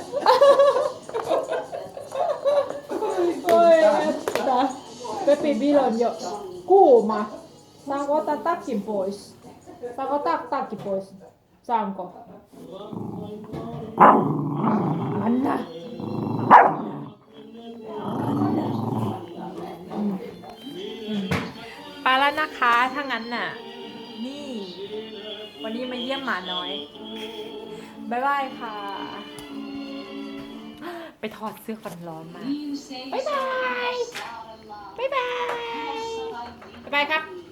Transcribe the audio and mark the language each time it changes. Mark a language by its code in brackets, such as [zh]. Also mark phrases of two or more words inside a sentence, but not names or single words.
[fi] Oi että. Pepi Vilon jo kuuma. Saanko ottaa takkin pois? Saanko ottaa takki pois? Saanko? Anna. [th] ไปแล้วนะคะถ้างั้นน่ะ นี่ วันนี้มาเยี่ยมหมาน้อย บ๊ายบายค่ะ ไปถอดเสื้อกันร้อนมา บ๊ายบาย บ๊ายบาย บ๊ายบายครับ